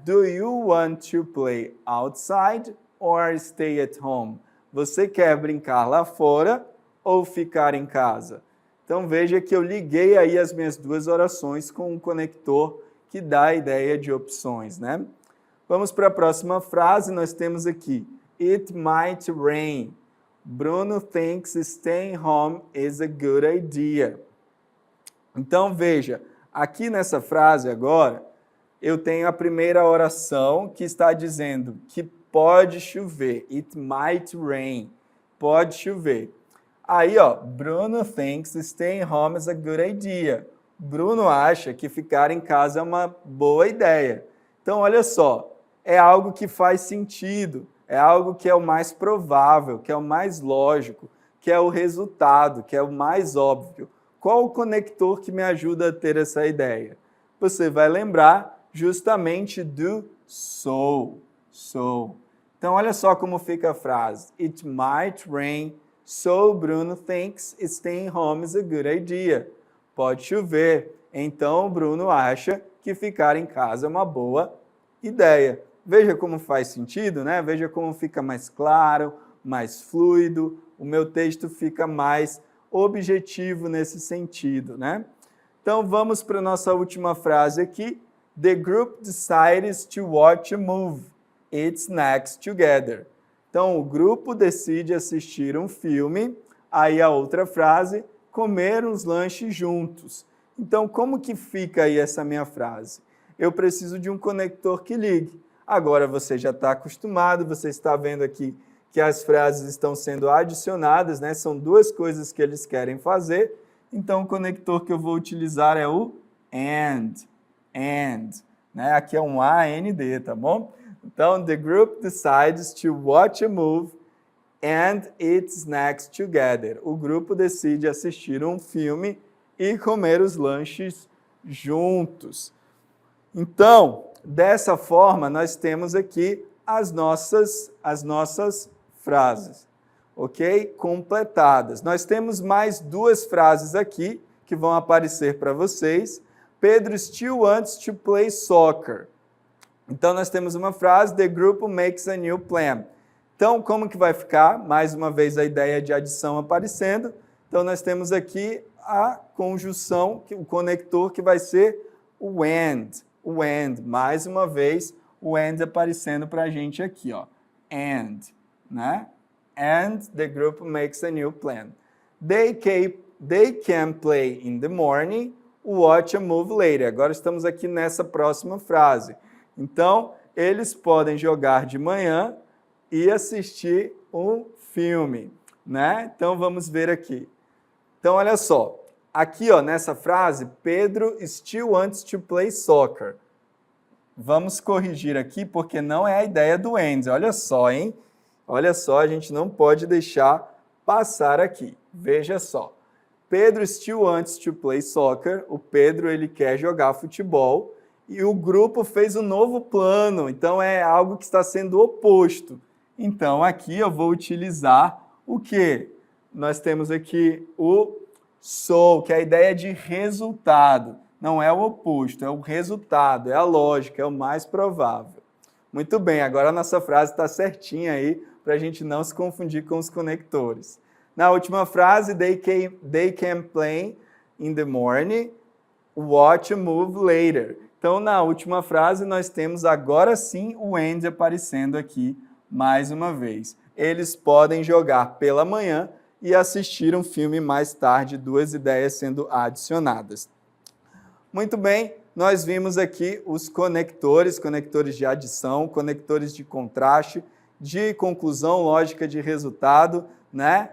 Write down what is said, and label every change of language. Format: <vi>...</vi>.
<en>Do you want to play outside or stay at home?</en> <pt>Você quer brincar lá fora ou ficar em casa? Então, veja que eu liguei aí as minhas duas orações com um conector que dá a ideia de opções, né? Vamos para a próxima frase, nós temos aqui,</pt> <en>It might rain. Bruno thinks staying home is a good idea.</en> <pt>Então, veja, aqui nessa frase agora, eu tenho a primeira oração que está dizendo que pode chover.</pt> <en>It might rain.</en> <pt>Pode chover. Aí, ó,</pt> <en>Bruno thinks staying home is a good idea.</en> <pt>Bruno acha que ficar em casa é uma boa ideia. Então, olha só, é algo que faz sentido, é algo que é o mais provável, que é o mais lógico, que é o resultado, que é o mais óbvio. Qual o conector que me ajuda a ter essa ideia? Você vai lembrar justamente do so. Então, olha só como fica a frase.</pt> <en>It might rain. So Bruno thinks staying home is a good idea.</en> <pt>Pode chover, então Bruno acha que ficar em casa é uma boa ideia. Veja como faz sentido, né? Veja como fica mais claro, mais fluido, o meu texto fica mais objetivo nesse sentido, né? Então vamos para a nossa última frase aqui.</pt> <en>The group decides to watch a movie. Eat snacks together.</en> <pt>Então, o grupo decide assistir um filme, aí a outra frase, comer uns lanches juntos. Então, como que fica aí essa minha frase? Eu preciso de um conector que ligue. Agora você já está acostumado, você está vendo aqui que as frases estão sendo adicionadas, né? São duas coisas que eles querem fazer. Então, o conector que eu vou utilizar é o and. Né? Aqui é um AND, tá bom? Então,</pt> <en>the group decides to watch a movie and eat snacks together.</en> <pt>O grupo decide assistir um filme e comer os lanches juntos. Então, dessa forma, nós temos aqui as nossas frases. ok? Completadas. Nós temos mais duas frases aqui que vão aparecer para vocês.</pt> <en>Pedro still wants to play soccer.</en> <pt>Então, nós temos uma frase,</pt> <en>the group makes a new plan.</en> <pt>Então, como que vai ficar? Mais uma vez, a ideia de adição aparecendo. Então, nós temos aqui a conjunção, o conector que vai ser o and. O and, mais uma vez, o and aparecendo para a gente aqui, ó.</pt> <en>And,</en> <pt>né?</pt> <en>And the group makes a new plan. They can play in the morning, watch a movie later.</en> <pt>Agora estamos aqui nessa próxima frase. Então, eles podem jogar de manhã e assistir um filme, né? Então, vamos ver aqui. Então, olha só. Aqui, ó, nessa frase,</pt> <en>Pedro still wants to play soccer.</en> <pt>Vamos corrigir aqui, porque não é a ideia do and. Olha só, hein? Olha só, a gente não pode deixar passar aqui. Veja só.</pt> <en>Pedro still wants to play soccer.</en> <pt>O Pedro, ele quer jogar futebol. E o grupo fez um novo plano. Então, é algo que está sendo oposto. Então, aqui eu vou utilizar o quê? Nós temos aqui o so, que é a ideia de resultado. Não é o oposto, é o resultado, é a lógica, é o mais provável. Muito bem, agora a nossa frase está certinha aí, para a gente não se confundir com os conectores. Na última frase,</pt> <en>they can play in the morning, watch a movie later.</en> <pt>Então, na última frase, nós temos agora sim o and aparecendo aqui mais uma vez. Eles podem jogar pela manhã e assistir um filme mais tarde, duas ideias sendo adicionadas. Muito bem, nós vimos aqui os conectores de adição, conectores de contraste, de conclusão, lógica de resultado, né?</pt>